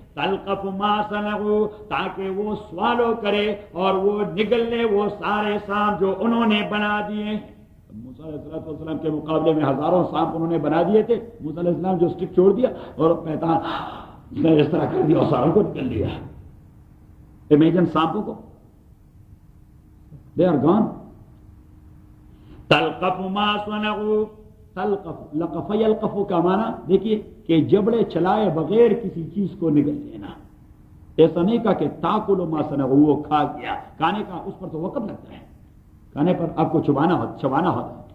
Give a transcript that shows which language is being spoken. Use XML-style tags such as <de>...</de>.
<ar>تلقف ما صنعوا،</ar> <ur>تاکہ وہ سوالو کرے اور وہ نگل لے وہ سارے سانپ جو انہوں نے بنا دیے ہیں. موسیٰ علیہ السلام کے مقابلے میں ہزاروں سانپ انہوں نے بنا دیے تھے. موسیٰ علیہ السلام جو سٹک چھوڑ دیا اور پیتان نے اس طرح کر دیا اور ساروں کو نکل دیا.</ur> <en>imagine</en> <ur>سانپوں کو،</ur> <en>They are gone.</en> <ar>تلقف ما صنعوا،</ar> <ur>تلقف، لقف یلقف کا معنی دیکھیے کہ جبڑے چلائے بغیر کسی چیز کو نگل لینا. ایسا نہیں کہا کہ</ur> <ar>تاکل ما صنعوا،</ar> <ur>وہ کھا گیا. کھانے کا اس پر تو وقت لگتا ہے، کھانے پر آپ کو چبانا ہوتا.</ur>